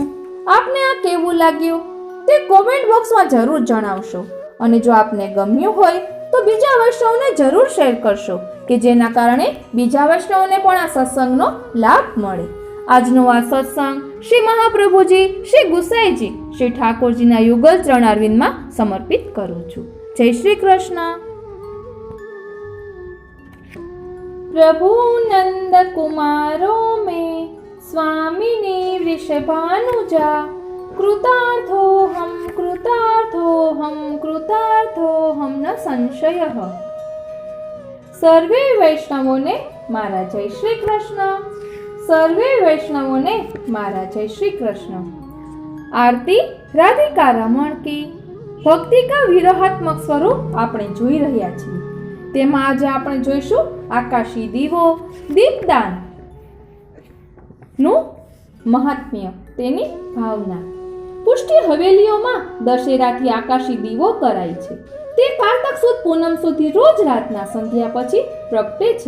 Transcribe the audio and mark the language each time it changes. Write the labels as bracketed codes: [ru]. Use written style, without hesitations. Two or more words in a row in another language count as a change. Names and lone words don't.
[gu] આપને આ કેવું લાગ્યું તે કોમેન્ટ બોક્સમાં જરૂર જણાવશો અને જો આપને ગમ્યું હોય તો બીજા વૈષ્ણવને જરૂર શેર કરશો કે જેના કારણે બીજા વૈષ્ણવને પણ આ સત્સંગનો લાભ મળે. આજનો આ સત્સંગ શ્રી મહાપ્રભુજી, શ્રી ગુસાઈજી, શ્રી ઠાકોરજીના યુગલ ચરણારવિંદમાં સમર્પિત કરું છું. જય શ્રી કૃષ્ણ. [sa] प्रभु नंद कुमारो में स्वामिनी वृषभानुजा कृतार्थो हम न संशय. [gu] સર્વે વૈષ્ણવોં ને મારા જય શ્રી કૃષ્ણ. સર્વે વૈષ્ણવોં ને મારા જય શ્રી કૃષ્ણ. [hi] आरती राधिका रमण की भक्ति का विरहात्मक स्वरूप [gu] આપણે જોઈ રહ્યા છીએ. તેમાં આજે આપણે જોઈશું આકાશી દીવો, દીપદાન નું મહાત્મ્ય, તેની ભાવના. પુષ્ટિ હવેલીઓમાં દશેરાથી આકાશી દીવો કરાય છે. તે કારતક સુદ પૂનમ સુધી રોજ રાતના સંધ્યા પછી પ્રગટે છે.